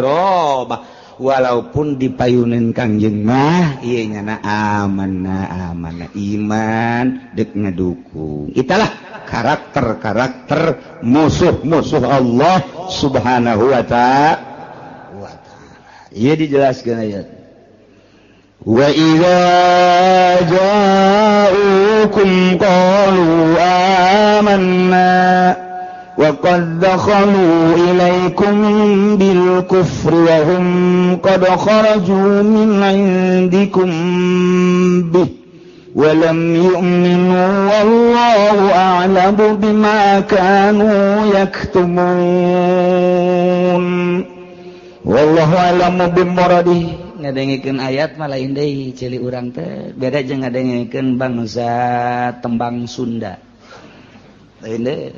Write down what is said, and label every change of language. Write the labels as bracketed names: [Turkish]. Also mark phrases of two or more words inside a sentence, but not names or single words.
[Sundanese] Jadi terobah walaupun dipayunin Kangjeng mah ieu nya aman iman dek ngedukung. [Indonesian] Italah karakter musuh-musuh Allah [Arabic] سبحانه وتعالى. [Sundanese] Ieu dijelaskeun ayat. [Arabic] وإذا جاءوكم قالوا آمنا وقد دخلوا إليكم بالكفر وهم قد خرجوا من عندكم به ولم يؤمنوا والله أعلم بما كانوا يكتمون والله أعلم بمراده. [Sundanese] Ngadengikeun ayat mah lain deui cili urang teh beda jeung ngadengikeun bangsa tembang Sunda lain deui.